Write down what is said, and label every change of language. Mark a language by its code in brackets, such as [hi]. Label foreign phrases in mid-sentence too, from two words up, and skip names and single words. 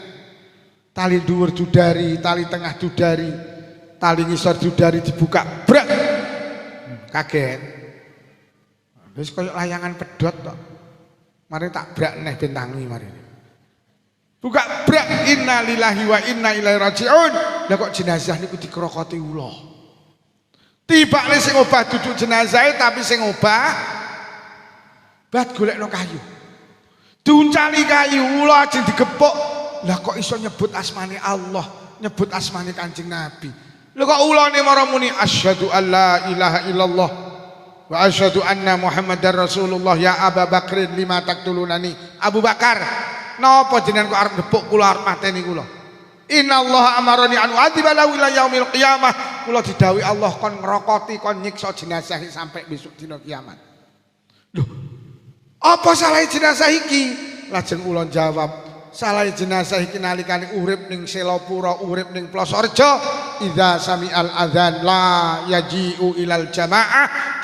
[jv] Tali dhuwur dudari, tali tengah dudari, tali ngisor dudari dibuka. Brak. Kaget. Wis koyo layangan pedhot tok. Mari tak brak neh ben tangi mari. Buka brak [ar] إنا لله وإنا إليه راجعون. [jv] Lah kok jenazah niku dikrokoti ula. Tibane sing obah duduk jenazahe tapi sing obah bat golekno kayu. Diuncali kayu ula ajeng digepuk. Lah kok iso nyebut asmane Allah, nyebut asmane Kanjeng Nabi. Lha kok ulane mara muni [ar] أشهد أن لا إله إلا الله وأشهد أن محمدا رسول الله يا أبا بكر لم تقتلونني. [jv] Abu Bakar, napa jenengan kok arep nepuk kula arep mateni kula? [ar] إن الله أمرني أن أعذبه إلى يوم القيامة. [jv] Kula didhawuhi Allah kon ngrokoti kon nyiksa jenazah sampai besok dina kiamat. Lho, apa salah jenazah iki? Lajeng kula jawab, salah jenazah iki nalikane urip ning Selopura, urip ning Plosorejo, [ar] إذا سمع الأذان لا يجيء إلى الجماعة.